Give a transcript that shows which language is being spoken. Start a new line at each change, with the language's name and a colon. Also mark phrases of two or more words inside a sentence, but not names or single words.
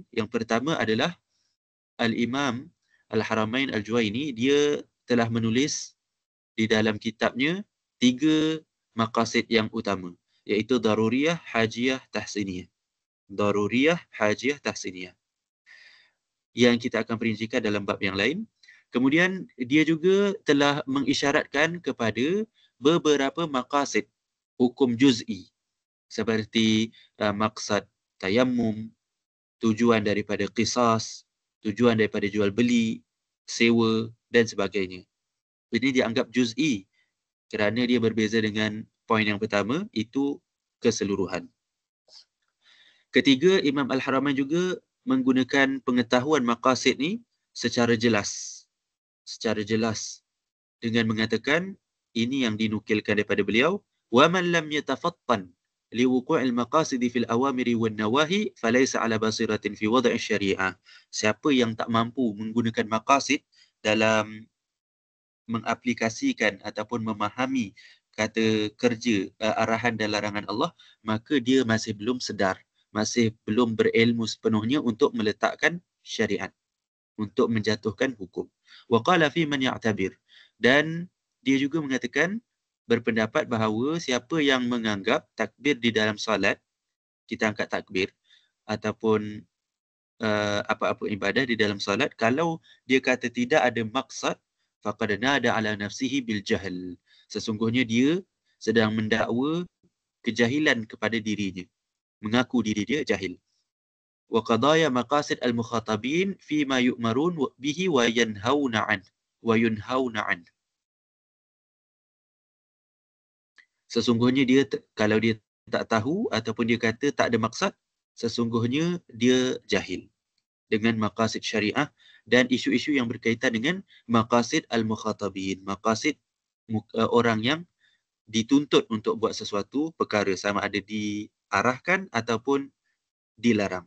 Malay: Yang pertama adalah Al-Imam Al-Haramain Al-Juwaini, dia telah menulis di dalam kitabnya 3 maqasid yang utama, iaitu Daruriyah, Hajiyah, Tahsiniyah. Daruriyah, Hajiyah, Tahsiniyah, yang kita akan perincikan dalam bab yang lain. Kemudian dia juga telah mengisyaratkan kepada beberapa maqasid hukum juz'i, seperti maksad tayammum, tujuan daripada qisas, tujuan daripada jual beli, sewa dan sebagainya. Ini dianggap juz'i kerana dia berbeza dengan poin yang pertama, itu keseluruhan. Ketiga, Imam Al-Haramain juga menggunakan pengetahuan maqasid ni secara jelas dengan mengatakan ini yang dinukilkan daripada beliau,
Arabic: وَمَنْ لَمْ يَتَفَطَّنْ لِوُقُوعِ الْمَقَاصِدِ فِي الْأَوَامِرِ وَالنَّوَاهِ فَلَيْسَ عَلَى بَصِيرَةٍ فِي وَضْعِ الشَّرِيعَةِ.
Malay: Siapa yang tak mampu menggunakan maqasid dalam mengaplikasikan ataupun memahami kata kerja arahan dan larangan Allah, maka dia masih belum sedar, masih belum berilmu sepenuhnya untuk meletakkan syariat, untuk menjatuhkan hukum.
Arabic: وقال فيمن يعتبر.
Malay: Dan dia juga mengatakan, berpendapat bahawa siapa yang menganggap takbir di dalam solat, kita angkat takbir, ataupun apa-apa ibadah di dalam solat, kalau dia kata tidak ada maksad,
Arabic: فقد نادى على نفسه بالجهل.
Malay: Sesungguhnya dia sedang mendakwa kejahilan kepada dirinya, mengaku diri dia jahil.
Arabic: وقضايا مقاصد المخاطبين فيما يؤمرون به وينهون عن.
Malay: Sesungguhnya dia kalau dia tak tahu ataupun dia kata tak ada maksad, sesungguhnya dia jahil dengan maqasid syariah dan isu-isu yang berkaitan dengan
Arabic: مقاصد المخاطبين,
Malay: maqasid orang yang dituntut untuk buat sesuatu perkara, sama ada diarahkan ataupun dilarang.